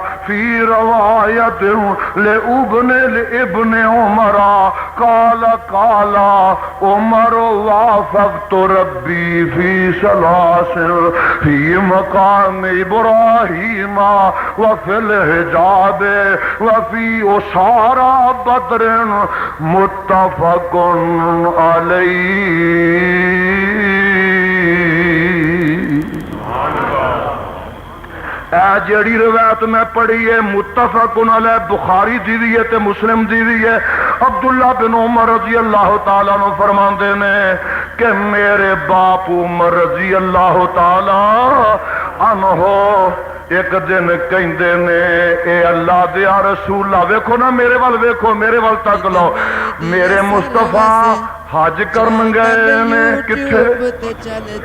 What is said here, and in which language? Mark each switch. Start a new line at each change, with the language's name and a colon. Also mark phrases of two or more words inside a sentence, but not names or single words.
Arabic: في رواية لابن عمر قال عمر وافقت ربي في سلاسل في مقام إبراهيم وفي الحجاب وفي أسارى بدر متفق عليه.
Punjabi: اے جیڑی روایت میں پڑھی ہے
Arabic: متفق علیہ،
Punjabi: بخاری دی بھی ہے تے مسلم دی بھی ہے. عبداللہ بن عمر
Arabic: رضی اللہ تعالیٰ عنہ
Punjabi: فرماندے نے کہ میرے باپ عمر
Arabic: رضی اللہ تعالیٰ عنہ
Punjabi: ایک دن کہندے نے اے اللہ دیا رسول اللہ، ویکھو نا میرے وال، ویکھو میرے وال تک لو، میرے مصطفیٰ حج کرن گئے نے کتھے؟